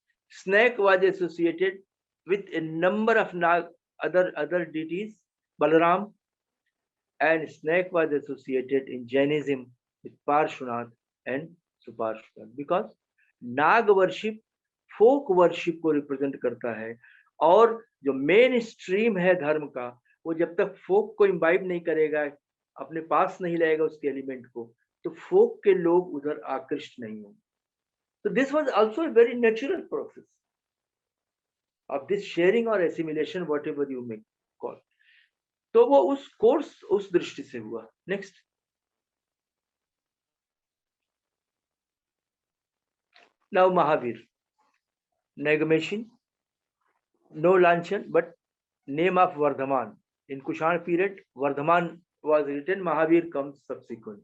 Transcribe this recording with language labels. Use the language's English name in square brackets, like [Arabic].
[English] Snake was associated with a number of other deities, Balaram, and snake was associated in Jainism with Parshvanath and Suparshvanath, because Nag worship [Hindi] folk worship को represent करता है। और जो main stream है धर्म का, वो जब तक फोक को इम्बाइब नहीं करेगा, अपने पास नहीं लाएगा उसके एलिमेंट को, तो फोक के लोग उधर आकृष्ट नहीं होंगे। [English] तो this was also a very natural process of this sharing और assimilation, whatever you may call. [Hindi] तो वो उस कोर्स उस दृष्टि से हुआ। [English] Next, now Mahavir, नेगमेशन, no lanchan, but name of Vardhaman. In Kushan period, Vardhaman was written, Mahavir comes subsequent.